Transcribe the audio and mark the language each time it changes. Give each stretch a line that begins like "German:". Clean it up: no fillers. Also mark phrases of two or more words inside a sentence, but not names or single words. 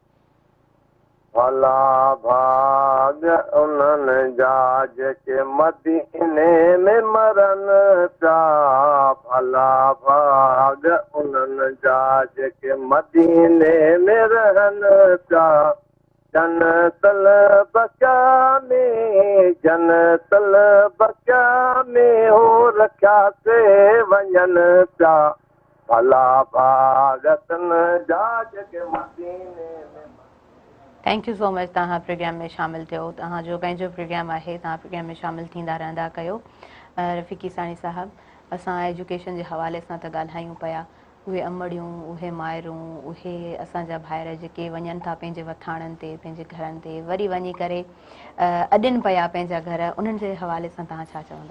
Sindhi: भला भाग उन्हनि जा जेके मदीने में मरनि पिया, भला भाग उन्हनि जा जेके मदीने में रहनि पिया, जनतल बचा में हो रखिया से वञनि पिया, भला भाग जा जेके मदीने में।
English: thank you so much,
Sindhi: तव्हां प्रोग्राम में शामिल थियो। तव्हांजो पंहिंजो प्रोग्राम आहे, तव्हां प्रोग्राम में शामिल थींदा रहंदा कयो। रफ़ीक़ साईं साहब, असां एजुकेशन जे हवाले सां त ॻाल्हायूं पिया, उहे अमड़ियूं, उहे माइरूं, उहे असांजा भाइर जेके वञनि था पंहिंजे वथाणनि ते, पंहिंजे घरनि ते, वरी वञी करे अॾनि पिया पंहिंजा घर, उन्हनि जे हवाले सां तव्हां छा चवंदव?